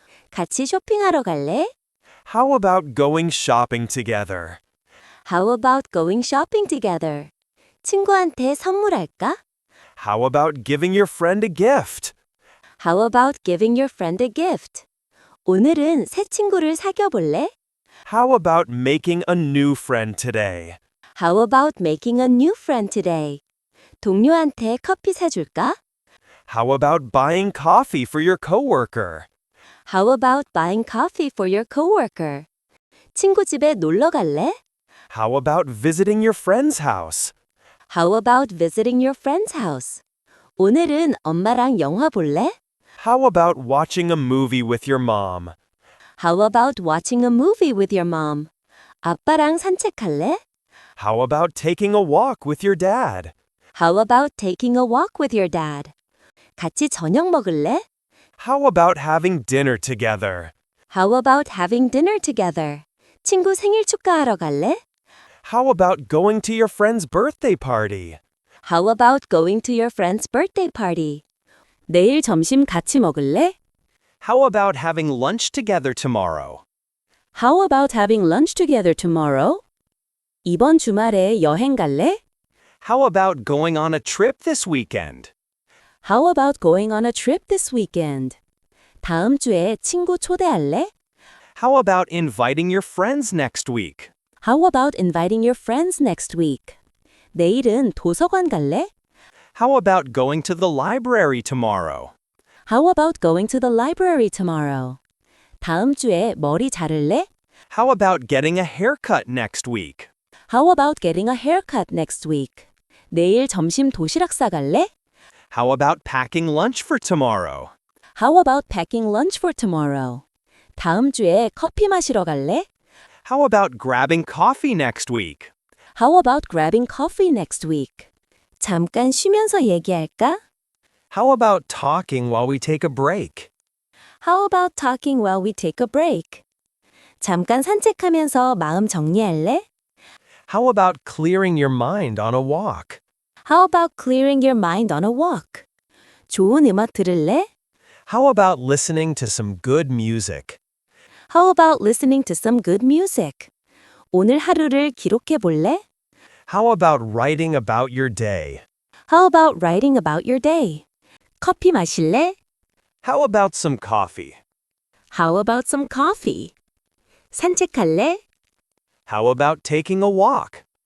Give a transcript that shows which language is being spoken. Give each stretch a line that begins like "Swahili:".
Korean: 같이 쇼핑하러 갈래?
English: How about going shopping together? How about going shopping together?
Korean: 친구한테 선물할까?
English: How about giving your friend a gift? How about giving your friend a gift?
Korean: 오늘은 새 친구를 사귀어 볼래?
English: How about making a new friend today? How about making a new friend today?
Korean: 동료한테 커피 사줄까?
English: How about buying coffee for your coworker? How about buying coffee for your coworker?
Korean: 친구 집에 놀러 갈래?
English: How about visiting your friend's house? How about visiting your friend's house?
Korean: 오늘은 엄마랑 영화 볼래?
English: How about watching a movie with your mom? How about watching a movie with your mom?
Korean: 아빠랑 산책할래?
English: How about taking a walk with your dad? How about taking a walk with your dad?
Korean: 같이 저녁 먹을래?
English: How about having dinner together? How about having dinner together?
Korean: 친구 생일 축하하러 갈래?
English: How about going to your friend's birthday party? How about going to your friend's birthday party?
Korean: 내일 점심 같이 먹을래?
English: How about having lunch together tomorrow? How about having lunch together tomorrow?
Korean: 이번 주말에 여행 갈래?
English: How about going on a trip this weekend? How about going on a trip this weekend?
Korean: 다음 주에 친구 초대할래?
English: How about inviting your friends next week? How about inviting your friends next week?
Korean: 내일은 도서관 갈래?
English: How about going to the library tomorrow? How about going to the library tomorrow?
Korean: 다음 주에 머리 자를래?
English: How about getting a haircut next week? How about getting a haircut next week?
Korean: 내일 점심 도시락 싸갈래?
English: How about packing lunch for tomorrow? How about packing lunch for tomorrow?
Korean: 다음 주에 커피 마시러 갈래?
English: How about grabbing coffee next week? How about grabbing coffee next week?
Korean: 잠깐 쉬면서 얘기할까?
English: How about talking while we take a break? How about talking while we take a break?
Korean: 잠깐 산책하면서 마음 정리할래?
English: How about clearing your mind on a walk? How about clearing your mind on a walk?
Korean: 좋은 음악 들을래?
English: How about listening to some good music? How about listening to some good music?
Korean: 오늘 하루를 기록해 볼래?
English: How about writing about your day? How about writing about your day?
Korean: 커피 마실래?
English: How about some coffee? How about some coffee?
Korean: 산책할래?
English: How about taking a walk?